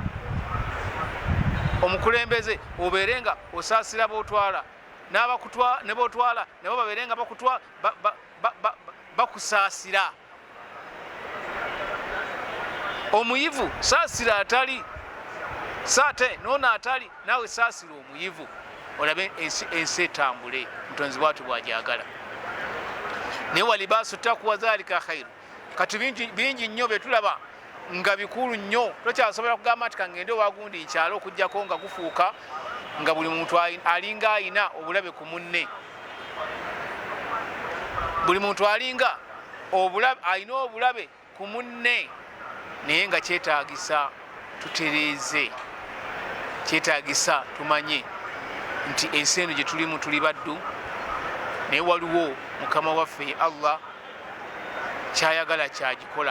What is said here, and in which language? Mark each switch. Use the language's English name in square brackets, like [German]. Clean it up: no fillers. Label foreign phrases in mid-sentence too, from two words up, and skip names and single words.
[Ganda] Omukulembeze obeerenga osaasira bootwala, ne bootwala nabo babeerenga bakusaasira. Omuyivu saasira atali, saate noono atali, naawe saasira omuyivu, olabe ensi etambule mutonzi bwatu bwajagala. [Arabic] Naye ولباس التقوى ذلك خير. [Ganda] Kati bingi nnyo byetulaba nga bikulu nnyo, tokyasobola kugamba nti kangende wagundi nkyalo okujjako nga gufuuka nga buli muntu alinga ayina obulabe ku munne. Buli muntu alinga alina obulabe ku munne, naye nga kyetaagisa tutereeze, kyetaagisa tumanye nti ensi eno gye tulimu tuli baddu, naye waliwo mukama waffe Allah kyayagala kyagikola.